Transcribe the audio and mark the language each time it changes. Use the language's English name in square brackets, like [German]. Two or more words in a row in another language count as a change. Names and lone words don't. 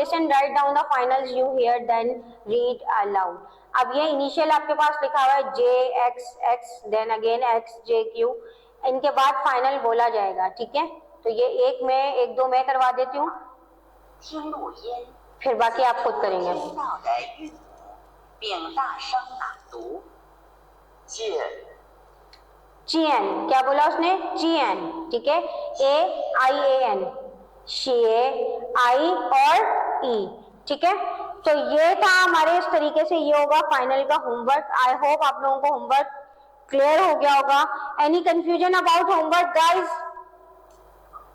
[English] Listen, write down the finals you hear, then read aloud. [Hindi] अब ये इनिशियल आपके पास लिखा हुआ है JXX, [English] then again [Hindi] XJQ, इनके बाद फाइनल बोला जाएगा, ठीक है। तो ये एक दो मैं करवा देती हूँ, [Chinese] 听录音， [Hindi] फिर बाकी आप खुद करेंगे। [Chinese] 听到的韵母，并大声朗读。见， [Hindi] चियन, क्या बोला उसने? चियन, ठीक है। AIAN, शिए, आई और ई, ठीक है। तो ये था हमारे, इस तरीके से ये होगा फाइनल का होमवर्क। [English] I hope [Hindi] आप लोगों को [English] homework clear [Hindi] हो गया होगा। [English] Any confusion about homework guys?